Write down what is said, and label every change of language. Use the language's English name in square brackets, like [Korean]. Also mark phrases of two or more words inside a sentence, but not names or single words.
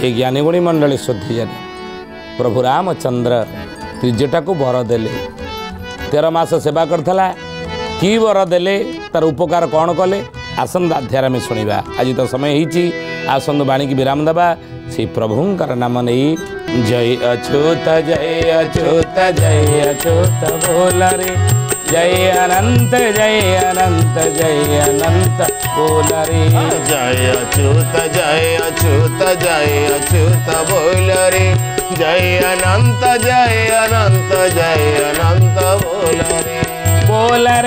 [Odia] ଜ୍ଞାନୀ ଗୁଣୀ ମଣ୍ଡଳୀ ଶୁଦ୍ଧି ଜାନି ପ୍ରଭୁ ରାମଚନ୍ଦ୍ର ତ୍ରିଜଟାକୁ ବର ଦେଲେ 13 ମାସ ସେବା କରିଥିଲା କି ବର ଦେଲେ ତାର ଉପକାର କ'ଣ କଲେ ଆସନ୍ତା ଅଧ୍ୟାୟରେ ଆମେ ଶୁଣିବା ଆଜି ତ ସମୟ ହେଇଛି ଆସନ୍ତୁ ବାଣୀକି ବିରାମ ଦେବା ସେ ପ୍ରଭୁଙ୍କର ନାମ ନେଇ ଜୟ ଅଚ୍ୟୁତ ବୋଲରେ ଜୟ ଅନନ୍ତ ବୋଲରେ ଜୟ ଅଚ୍ୟୁତ ବୋଲ ରେ ଜୟ ଅନନ୍ତ ବୋଲ ରେ